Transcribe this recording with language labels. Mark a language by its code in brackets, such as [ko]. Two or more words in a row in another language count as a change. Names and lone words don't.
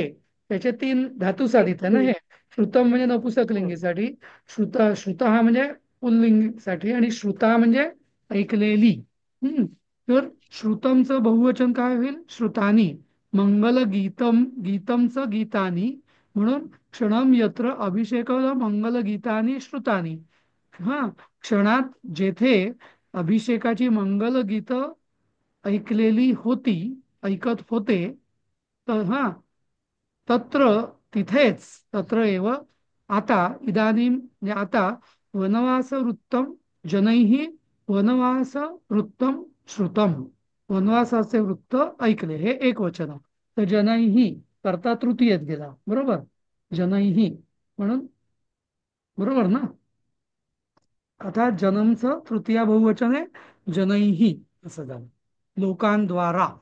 [mr] त्याचे तीन धातू साधित आहे ना हे. श्रुतम म्हणजे नपुसकलिंगीसाठी, श्रुत हा म्हणजे पुल्लिंगीसाठी आणि श्रुता म्हणजे ऐकलेली. तर श्रुतमचं बहुवचन काय होईल? [sa] श्रुतानी. मंगल गीतमचं गीतानी म्हणून क्षणम यत्र अभिषेक मंगल गीतानी श्रुतानी. [mr] हा क्षणात जेथे अभिषेकाची मंगल गीत ऐकलेली होती ऐकत होते तर तत्र तिथेच [sa] तत्र एव [mr] आता इदानीं म्हणजे आता [sa] वनवास वृत्तम जनैः वनवास वृत्तम श्रुतम [mr] वनवासाचे वृत्त ऐकले हे एक वचन आहे. तर जनैः करता तृतीयेत गेला बरोबर. जनैः म्हणून बरोबर ना. आता जनमचं तृतीया बहुवचन आहे जनैः असं झालं.